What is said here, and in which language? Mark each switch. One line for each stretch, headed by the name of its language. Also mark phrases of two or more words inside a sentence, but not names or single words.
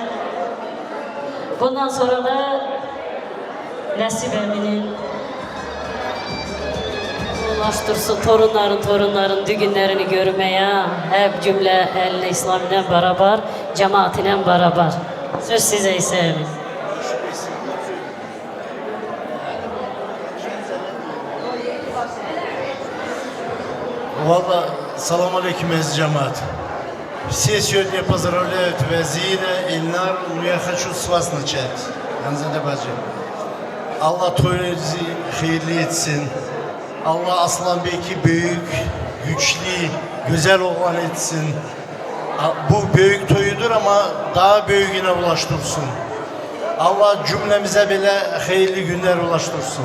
Turkish: Bundan sonra da Nesip Emin'in ulaştırsın torunların düğünlerini görmeye hep cümle elle İslam'la beraber, cemaatine beraber. Söz size ise Emin. Valla salam aleyküm ez cemaat.
Russian: Все сегодня поздравляют Вазира, Ильнар, но я хочу с вас начать.
Turkish: Hanzade bacı. Allah toyunuzu hayırlı etsin. Allah Aslan Bey'i büyük, güçlü, güzel oğlan etsin. Bu büyük toyudur ama daha büyüğüne ulaştırsın. Allah cümlemize bile hayırlı günler ulaştırsın.